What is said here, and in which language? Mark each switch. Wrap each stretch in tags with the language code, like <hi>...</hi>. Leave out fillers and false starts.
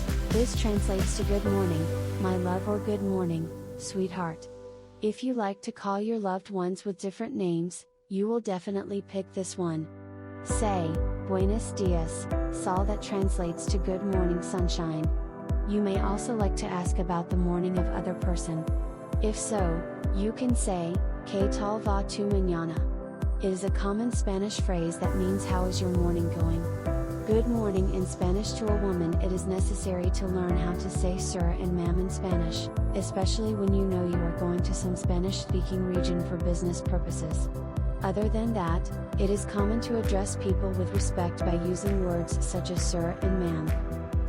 <en>This translates to good morning, my love or good morning, sweetheart. If you like to call your loved ones with different names, you will definitely pick this one. Say,</en> <es>buenos días, sol</es> <en>that translates to good morning sunshine. You may also like to ask about the morning of other person. If so, you can say,</en> <es>¿Qué tal va tu mañana?</es> <en>It is a common Spanish phrase that means how is your morning going? Good morning in Spanish to a woman. It is necessary to learn how to say sir and ma'am in Spanish, especially when you know you are going to some Spanish-speaking region for business purposes. Other than that, it is common to address people with respect by using words such as sir and ma'am.</en>